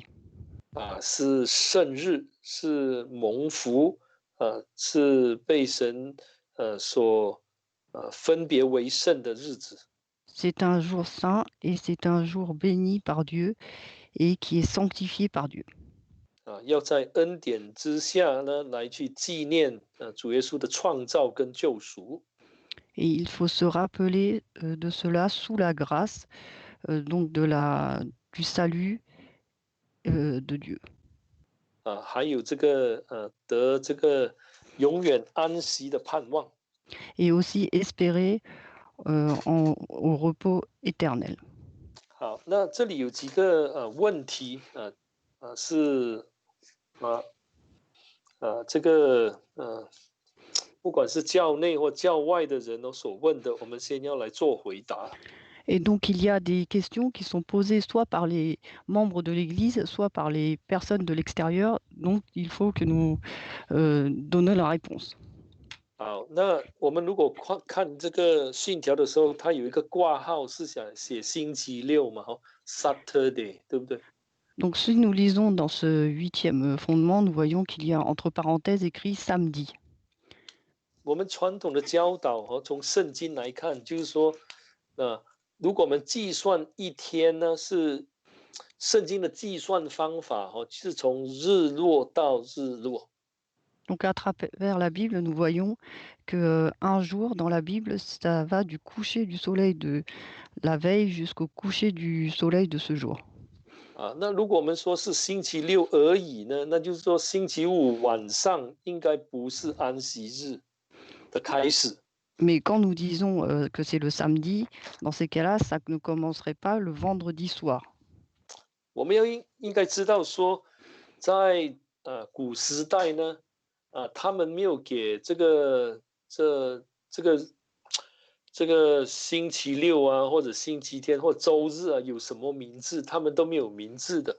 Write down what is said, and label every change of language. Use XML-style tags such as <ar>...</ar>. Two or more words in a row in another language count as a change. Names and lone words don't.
<zh>是圣日，是蒙福，是被神所分别为圣的日子。</zh> <fr>C'est un jour saint et c'est un jour béni par Dieu et qui est sanctifié par Dieu.</fr> <zh>要在恩典之下呢，来去纪念主耶稣的创造跟救赎。</zh> <fr>Et il faut se rappeler de cela sous la grâce, donc du salut de Dieu.</fr> <zh>还有这个得这个永远安息的盼望。</zh> <fr>Et aussi espérer au repos éternel.</fr> <zh>好，那这里有几个问题是这个不管是教内或教外的人所问的，我们先要来做回答。</zh> <fr>Et donc, il y a des questions qui sont posées soit par les membres de l'Église, soit par les personnes de l'extérieur. Donc, il faut que nous donnions la réponse.</fr> <zh>好，那我们如果看这个信条的时候，它有一个挂号是想写星期六嘛，Saturday， 对不对？</zh> <fr>Donc, si nous lisons dans ce 8e fondement, nous voyons qu'il y a entre parenthèses écrit samedi.</fr> <zh>我们传统的教导从圣经来看，就是说，如果我们计算一天呢，是圣经的计算方法是从日落到日落。</zh> <fr>Donc, à travers la Bible, nous voyons qu'un jour dans la Bible, ça va du coucher du soleil de la veille jusqu'au coucher du soleil de ce jour.</fr> <zh>那如果我们说是星期六而已呢，那就是说星期五晚上应该不是安息日的开始。</zh> <fr>Mais quand nous disons que c'est le samedi, dans ces cas-là, ça ne commencerait pas le vendredi soir.</fr> <zh>我们应该知道说，在古时代呢，他们没有给这个星期六或者星期天或周日有什么名字，他们都没有名字的。</zh>